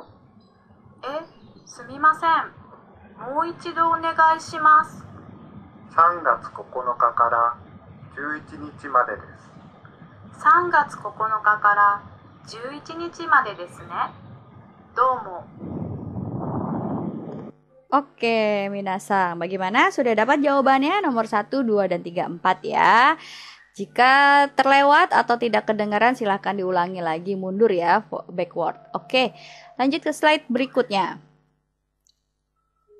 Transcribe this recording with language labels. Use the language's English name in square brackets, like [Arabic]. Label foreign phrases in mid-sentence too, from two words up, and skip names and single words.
[Japanese] すみません。もう一度お願いします。 3月9日から11日までです。 3月9日から11日までですね。どうも。 [Indonesian] Oke, minasang. Bagaimana? Sudah dapat jawabannya nomor 1, 2, dan 3, 4 ya. Jika terlewat atau tidak kedengaran silahkan diulangi lagi, mundur ya, backward. Oke, lanjut ke slide berikutnya.